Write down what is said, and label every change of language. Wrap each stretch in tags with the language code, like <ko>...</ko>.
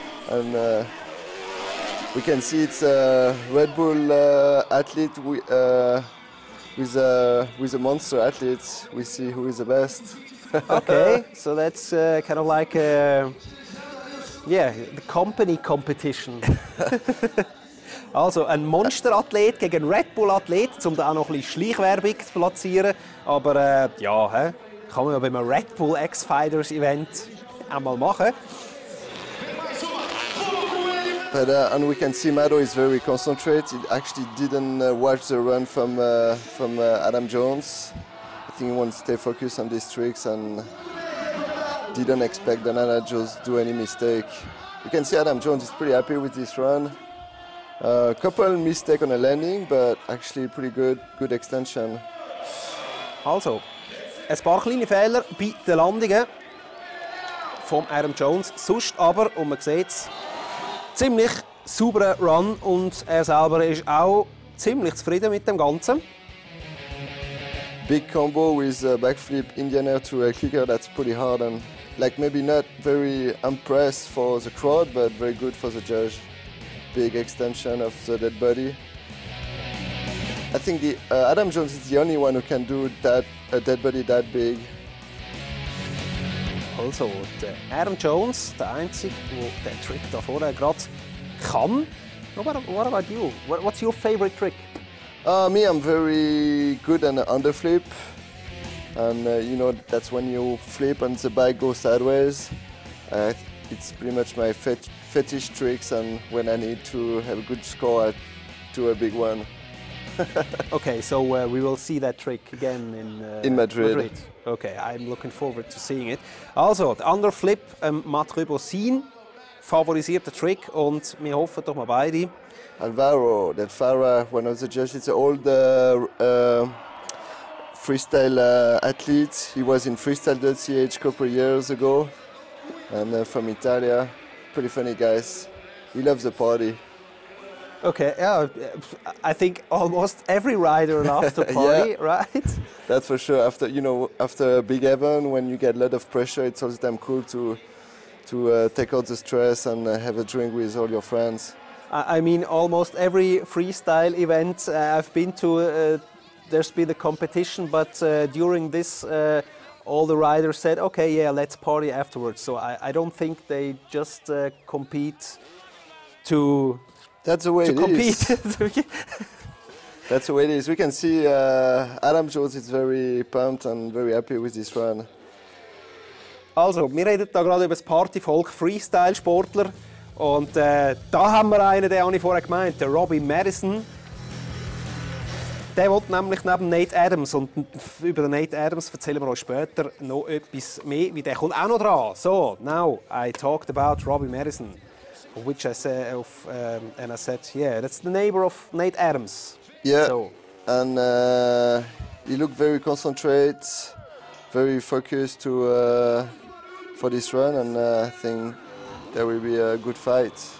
<en>And we can see it's a Red Bull athlete with a monster athlete. We see who is the best. Okay, so that's kind of like the company competition.</en> <de>Also ein Monsterathlet gegen einen RedBull-Athlet, um da auch noch ein bisschen Schleichwerbung zu platzieren. Aber ja, kann man ja beim RedBull X-Fighters-Event einmal machen.</de> <en>But and we can see Mado is very concentrated. He actually didn't watch the run from Adam Jones. I think he wants to stay focused on these tricks and didn't expect that Adam Jones to do any mistake. You can see Adam Jones is pretty happy with this run. Couple mistakes on the landing, but actually pretty good extension.</en> <de>Also, ein paar kleine Fehler bei den Landungen von Adam Jones. Sonst aber, und man sieht es, ziemlich sauberer Run und er selber ist auch ziemlich zufrieden mit dem Ganzen.</de> <en>Big combo with a backflip Indian air to a kicker, that's pretty hard and like maybe not very impressed for the crowd, but very good for the judge. Big extension of the dead body. I think Adam Jones is the only one who can do a dead body that big.</en> <de>Also, der Adam Jones, der Einzige, der den Trick da vorne gerade kann.</de> <en>What about you? What's your favorite trick? Me, I'm very good at an underflip. And you know, that's when you flip and the bike goes sideways. It's pretty much my fetish tricks, and when I need to have a good score, I do a big one. Okay, so we will see that trick again in Madrid. Okay, I'm looking forward to seeing it.</en> <de>Also, der Underflip, Matt Rebosin, favorisierter Trick und wir hoffen doch mal beide.</de> <en>Alvaro, that Farah, one of the judges, it's an old freestyle athlete. He was in freestyle.ch a couple of years ago, and from Italia. Pretty funny guys. He loves the party. Okay, yeah, I think almost every rider loves to party, Yeah. right? That's for sure. After a big event, when you get a lot of pressure, it's all the time cool to take out the stress and have a drink with all your friends. I mean, almost every freestyle event I've been to, there's been a competition, but during this, all the riders said, okay, yeah, let's party afterwards. So I don't think they just compete to That's the way it compete. is. That's the way it is. We can see Adam Jones is very pumped and very happy with this run.</en> <de>Also, wir reden hier gerade über das Partyvolk Freestyle-Sportler. Und da haben wir einen, den habe ich vorher gemeint, der Robbie Madison. Der will nämlich neben Nate Adams, und über den Nate Adams erzählen wir euch später noch etwas mehr, wie der kommt auch noch dran.</de> <en>So, now I talked about Robbie Madison, which I said, and I said, yeah, that's the neighbor of Nate Adams. Yeah, So, and he looked very concentrated, very focused for this run, and I think there will be a good fight.</en>